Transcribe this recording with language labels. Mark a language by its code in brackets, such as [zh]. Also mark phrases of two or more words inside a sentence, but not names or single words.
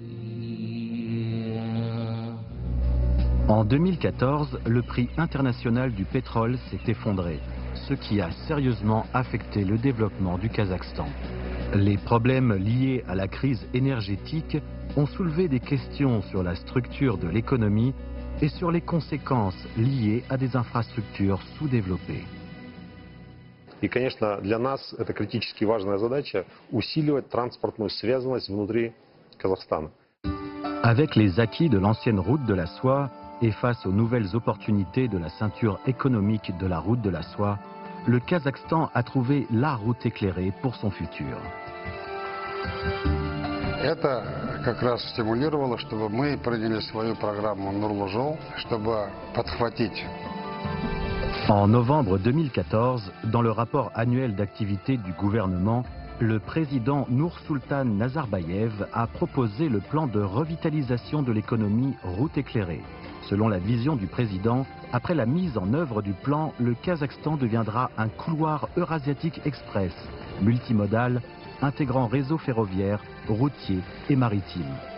[fr] En 2014, le prix international du pétrole s'est effondré, ce qui a sérieusement affecté le développement du Kazakhstan. Les problèmes liés à la crise énergétique ont soulevé des questions sur la structure de l'économie et sur les conséquences liées à des infrastructures sous-développées. [ru] И, конечно, для нас это критически важная задача усиливать транспортную связанность внутри Казахстана. [fr] Avec les acquis de l'ancienne route de la soie et face aux nouvelles opportunités de la ceinture économique de la route de la soie, le Kazakhstan a trouvé la route éclairée pour son futur. [ru] Это как раз стимулировало, чтобы мы приняли свою программу Нурлы жол, чтобы подхватить. [fr] En novembre 2014, dans le rapport annuel d'activité du gouvernement, le président Nursultan Nazarbayev a proposé le plan de revitalisation de l'économie route éclairée. Selon la vision du président, après la mise en œuvre du plan, le Kazakhstan deviendra un couloir eurasiatique express, multimodal, intégrant réseau ferroviaire, routier et maritime.